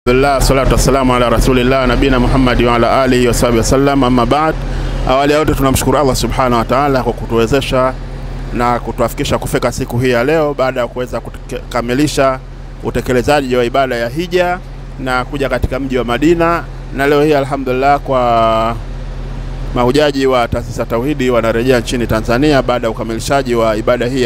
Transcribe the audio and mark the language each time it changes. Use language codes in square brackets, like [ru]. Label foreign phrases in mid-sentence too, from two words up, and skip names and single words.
[ar] الحمد لله، الصلاة والسلام على رسول الله نبينا محمد وعلى آله وصحبه وسلم. أما بعد, [sw] awali yote tunamshukuru Allah [ar] سبحانه وتعالى [sw] kwa kutuwezesha na kutuafikisha kufika siku hii ya leo baada ya kuweza kukamilisha utekelezaji wa ibada ya hija na kuja katika mji wa Madina. Na leo hii alhamdulillah kwa mahujaji wa taasisi ya Tauhidi wanarejea nchini Tanzania baada ya ukamilishaji wa ibada hii ya